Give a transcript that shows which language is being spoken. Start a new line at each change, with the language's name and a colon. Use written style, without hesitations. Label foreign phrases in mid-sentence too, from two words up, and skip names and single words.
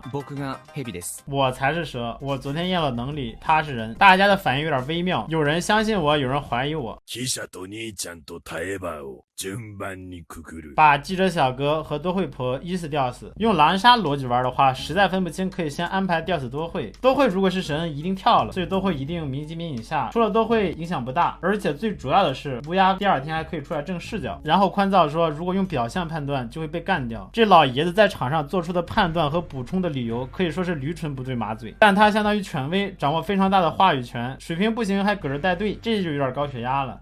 Japanese: 僕が蛇です。
Chinese: 我才是蛇，我昨天验了能力，他是人。大家的反应有点微妙，有人相信我，有人怀疑我。
Japanese: 記者と兄ちゃんとタエバを順番にくくる。
Chinese: 把记者小哥和多惠婆依次吊死。用狼杀逻辑玩的话，实在分不清，可以先安排吊死多惠。多惠如果是神，一定跳了，所以多惠一定明级明以下。除了多惠影响不大，而且最主要的是乌鸦第2天还可以出来正视角。然后宽造说，如果用表象判断就会被干掉。这老爷子在场上做出的判断和补充的理由可以说是驴唇不对马嘴，但他相当于权威，掌握非常大的话语权，水平不行还搁这带队，这就有点高血压了。